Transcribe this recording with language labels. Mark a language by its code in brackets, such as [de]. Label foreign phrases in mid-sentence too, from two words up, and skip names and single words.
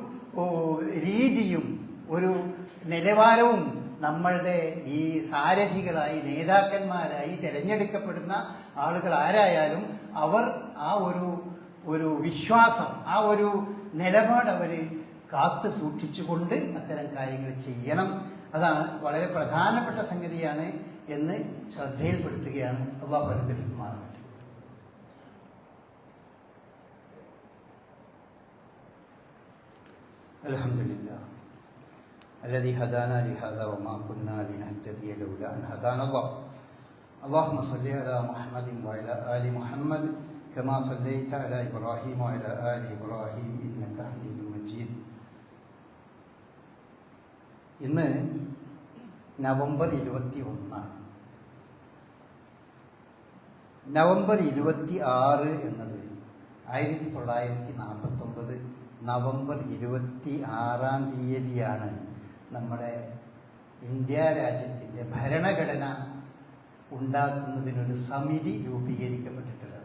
[ml] രീതിയും ഒരു നിലവാരവും നമ്മളുടെ ഈ സാരഥികളായി, നേതാക്കന്മാരായി തിരഞ്ഞെടുക്കപ്പെടുന്ന ആളുകൾ ആരായാലും അവർ ആ ഒരു വിശ്വാസം, ആ ഒരു നിലപാട് അവർ കാത്തു സൂക്ഷിച്ചുകൊണ്ട് അത്തരം കാര്യങ്ങൾ ചെയ്യണം. അതാണ് വളരെ പ്രധാനപ്പെട്ട സംഗതിയാണ് എന്ന് ശ്രദ്ധയിൽപ്പെടുത്തുകയാണ്. അല്ലാഹു അനുഗ്രഹിക്കുമാറാകട്ടെ. [ar] അൽഹംദുലില്ലാഹ് الذي هدانا لهذا وما كنا لنهتدي لولا أن هدانا الله. اللهم صل على محمد وعلى آل محمد كما صليت على إبراهيم وعلى آل إبراهيم إنك حميد مجيد. [ml] ഇന്ന് നവംബർ 21. നവംബർ 26 എന്നത് 1949 നവംബർ 26 തീയതിയാണ് നമ്മുടെ ഇന്ത്യ രാജ്യത്തിൻ്റെ ഭരണഘടന ഉണ്ടാക്കുന്നതിനൊരു സമിതി രൂപീകരിക്കപ്പെട്ടിട്ടുള്ളത്.